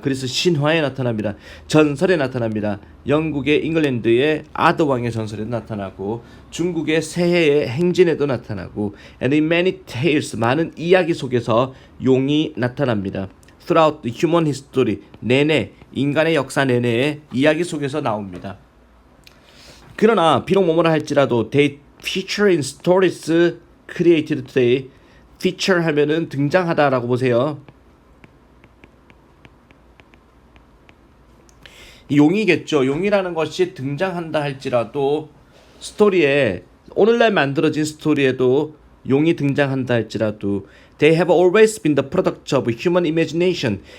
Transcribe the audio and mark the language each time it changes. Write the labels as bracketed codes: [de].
[ko] 그래서 신화에 나타납니다. 전설에 나타납니다. 영국의 잉글랜드의 아더왕의 전설에 나타나고 중국의 새해의 행진에도 나타나고 [en] and in many tales, [ko] 많은 이야기 속에서 용이 나타납니다. [en] Throughout the human history, [ko] 내내 인간의 역사 내내의 이야기 속에서 나옵니다. 그러나 비록 뭐뭐라 할지라도 [en] they feature in stories created today. [ko] feature 하면은 등장하다라고 보세요. 용이겠죠. 용이라는 것이 등장한다 할지라도 스토리에 오늘날 만들어진 스토리에도 용이 등장한다 할지라도 [en] they have always been the product of human imagination.